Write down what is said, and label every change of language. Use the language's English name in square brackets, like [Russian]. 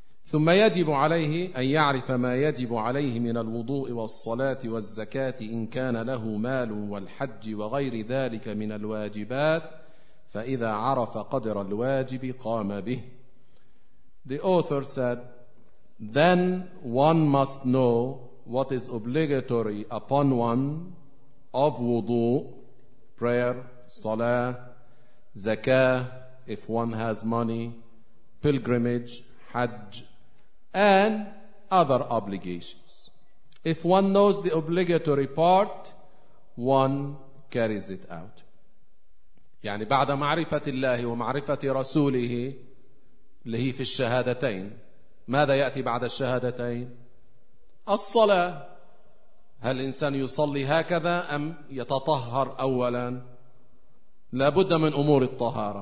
[Arabic] ثم يجب عليه أن يعرف ما يجب عليه من الوضوء والصلاة والزكاة إن كان له مال والحج وغير ذلك من الواجبات فإذا عرف قدر الواجب قام به. [English] The author said, then one must know what is obligatory upon one of wudu, prayer, salah, zakah, if one has money, pilgrimage, Hajj, and other obligations. If one knows the obligatory part, one carries it out. [Arabic] يعني بعد معرفة الله ومعرفة رسوله اللي هي في الشهادتين, ماذا يأتي بعد الشهادتين؟ الصلاة. هل الإنسان يصلي هكذا أم يتطهر أولا؟ لابد من أمور الطهارة.